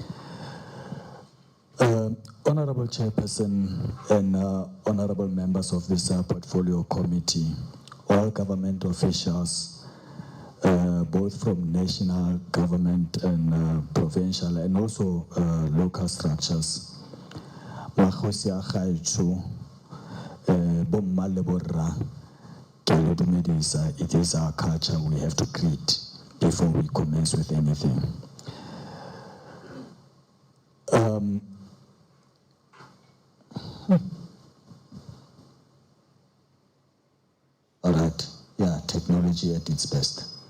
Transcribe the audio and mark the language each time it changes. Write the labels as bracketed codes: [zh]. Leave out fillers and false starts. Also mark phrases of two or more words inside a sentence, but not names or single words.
[en] Honorable Chairperson and honorable members of this portfolio committee, all government officials, both from national government and provincial and also local structures. [tn] Makhosi a gaetsho, bomma le borra, ke le dumedisa. [en] It is our culture we have to greet before we commence with anything. All right, yeah, technology at its best.